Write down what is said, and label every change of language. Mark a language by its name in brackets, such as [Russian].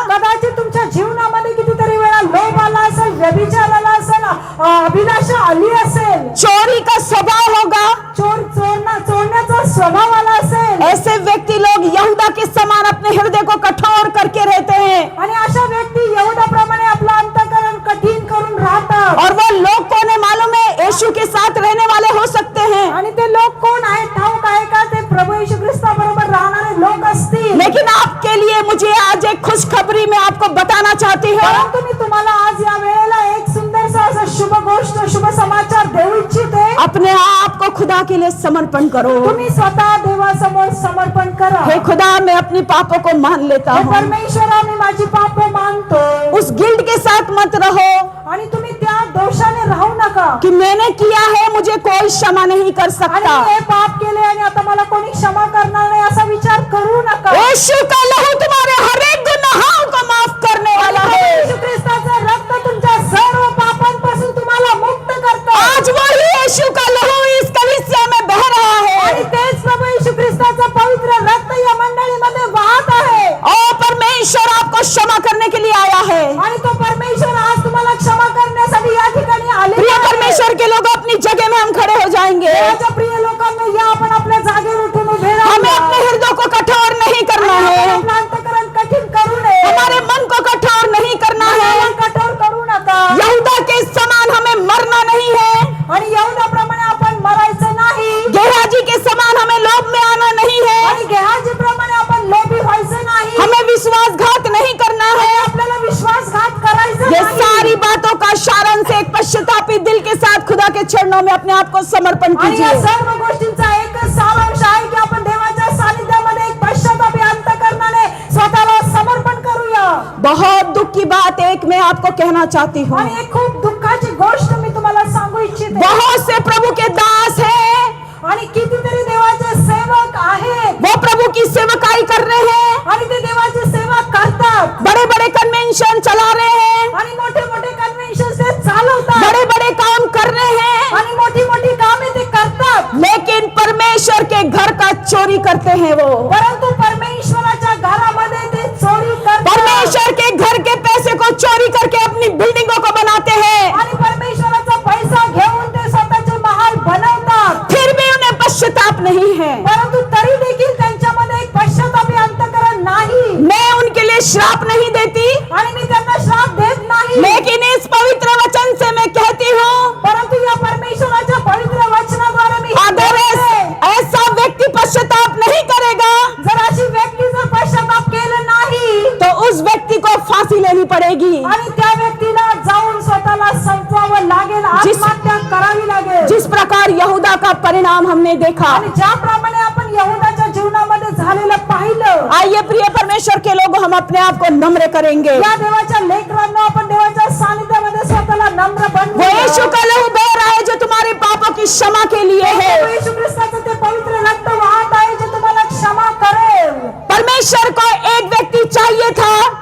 [Marathi] कदाचित तुमच्या जीवनामध्ये कितीतरी वेळा लोभ आला असेल, व्यभिचार आला असेल, अभिलाषा आली असेल, [Hindi] चोरी का स्वभाव होगा। [Marathi] चोरण्याचा स्वभाव आला असेल। [Hindi] ऐसे व्यक्ति लोग यहूदा के समान अपने हृदय को कठोर करके रहते हैं, [Marathi] आणि अशा व्यक्ती यहूदाप्रमाणे आपलं अंतःकरण कठीण करून राहतात। [Hindi] और वो लोग कौन है मालूम है? यीशु के साथ रहने वाले हो सकते हैं, [Marathi] आणि ते लोक कोण आहेत ठाऊक आहे का? ते प्रभू येशू ख्रिस्ताबरोबर राहणारे लोक असतील। [Hindi] लेकिन आपके लिए मुझे आज एक खुशखबरी मैं आपको बताना चाहती हूँ। [Marathi] परंतु मी तुम्हाला आज या वेळेला एक सुंदरसा असा शुभ गोष्ट, शुभ समाचार देऊ इच्छिते। [Hindi] अपने आप को खुदा के लिए समर्पण करो। [Marathi] तुम्ही स्वतः देवासमोर समर्पण करा। [Hindi] हे खुदा, मैं अपनी पापों को मान लेता [Marathi] हे [Hindi] हूँ। [Marathi] परमेश्वरा, मी माझी पापे मानतो। [Hindi] उस गिल्ट के साथ मत रहो [Marathi] आणि तुम्ही त्या दोषाने राहू नका [Hindi] कि मैंने किया है, मुझे कोई क्षमा नहीं कर [Marathi] आणि [Hindi] सकता। [Marathi] मी हे पाप केले आणि आता मला कोणी क्षमा करणार नाही असा विचार करू नका। [Hindi] यीशु का लहू तुम्हारे हर एक गुनाहों को माफ करने वाला [Marathi] प्रभू [Hindi] है। [Marathi] येशू ख्रिस्ताचं रक्त तुमच्या सर्व पापांपासून तुम्हाला मुक्त करतं। [Hindi] आज वही यीशु का लहू इस कलीसिया में बह रहा [Marathi] आणि [Hindi] है। [Marathi] तेच प्रभू येशू ख्रिस्ताचं पवित्र रक्त या मंडळीमध्ये वाहत आहे। [Hindi] और परमेश्वर आपको क्षमा करने के लिए आया है। [Marathi] आणि तो परमेश्वर आज तुम्हाला क्षमा करण्यासाठी या ठिकाणी आलेला [Hindi] प्रिय [Marathi] आहे। [Hindi] परमेश्वर के लोग, अपनी जगह में हम खड़े हो जाएंगे। [Marathi] देवाच्या प्रिय लोकांनो, या आपण आपल्या जागेवर उठून उभे [Hindi] हमें [Marathi] राहूया। [Hindi] अपने हृदय को कठोर नहीं करना [Marathi] आणि आपण [Hindi] है, [Marathi] आपलं अंतःकरण कठीण करू नये। [Hindi] हमारे मन को कठोर नहीं करना है। [Marathi] मनाला कठोर करू नका। [Hindi] यहूदा के समान हमें मरना नहीं है, [Marathi] आणि यहूदाप्रमाणे आपण मरायचं नाही। [Hindi] गेहाजी के समान हमें लोभ में आना नहीं है, [Marathi] आणि गेहाजीप्रमाणे आपण लोभी व्हायचं नाही। [Hindi] हमें विश्वासघात नहीं करना [Marathi] आणि [Hindi] है। [Marathi] आपल्याला विश्वासघात करायचा [Hindi] ये [Marathi] नाही। [Hindi] सारी बातों का सारांश एक पश्चातापी दिल के साथ खुदा के चरणों में अपने आप को समर्पण [Marathi] आणि या [Hindi] कीजिए। [Marathi] सर्व गोष्टींचा एकच सारांश आहे की आपण देवाच्या सानिध्यामध्ये एक पश्चातापी अंतःकरणाने स्वतःला समर्पण करूया। [Hindi] बहुत दुख की बात एक मैं आपको कहना चाहती हूँ, [Marathi] आणि एक खूप दुःखाची गोष्ट मी तुम्हाला सांगू इच्छिते। [Hindi] बहुत से प्रभु के दास हैं, [Marathi] आणि कितीतरी देवाचे सेवक आहेत, [Hindi] वो प्रभु की सेवकाई कर रहे हैं, [Marathi] आणि ते देवाची सेवा करतात, [Hindi] बड़े बड़े कन्वेंशन चला रहे हैं, [Marathi] आणि मोठे मोठे कन्व्हेन्शन ते चालवतात, [Hindi] बड़े बड़े काम कर रहे हैं, [Marathi] आणि मोठी मोठी कामे ते करतात। [Hindi] लेकिन परमेश्वर के घर का चोरी करते हैं वो। [Marathi] परंतु परमेश्वराच्या घरामध्ये ते चोरी करतात। [Hindi] परमेश्वर के घर के पैसे को चोरी करके अपनी बिल्डिंगों को बनाते हैं, [Marathi] आणि परमेश्वराचा पैसा घेऊन ते स्वतःचे महाल बनवतात। [Hindi] फिर भी उन्हें पश्चाताप नहीं है। [Marathi] परंतु तरी देखील त्यांच्यामध्ये एक पश्चातापी अंतःकरण नाही। [Hindi] मैं उनके लिए श्राप नहीं देती, [Marathi] आणि मी त्यांना श्राप देत नाही, [Hindi] लेकिन इस पवित्र वचन से मैं कहती हूँ, [Marathi] परंतु या परमेश्वराच्या पवित्र वचनाद्वारे मी [Hindi] अगर ऐसा व्यक्ति पश्चाताप नहीं करेगा [Marathi] जर अशी व्यक्ती जर पश्चाताप केलं नाही [Hindi] तो उस व्यक्ति को फांसी लेनी पड़ेगी। [Marathi] आणि त्या व्यक्तीला जाऊन स्वतःला संपवावं लागेल, आत्महत्या करावी लागेल। [Hindi] जिस प्रकार यहूदा का परिणाम हमने देखा, [Marathi] आणि ज्याप्रमाणे आपण यहूदाच्या जीवनामध्ये झालेलं पाहिलं। [Hindi] आइए प्रिय परमेश्वर के लोग, हम अपने आप को नम्र करेंगे। [Marathi] या देवाच्या लेकरांना आपण देवाच्या सानिध्यामध्ये स्वतःला नम्र [Hindi] वो [Marathi] बनवूया। [Hindi] यीशु का लहू बह रहा है जो तुम्हारे पापों की क्षमा के लिए है। [Marathi] प्रभू येशू ख्रिस्ताचं ते पवित्र रक्त वाहत आहे जे तुम्हाला क्षमा करेल। [Hindi] परमेश्वर को एक व्यक्ति चाहिए था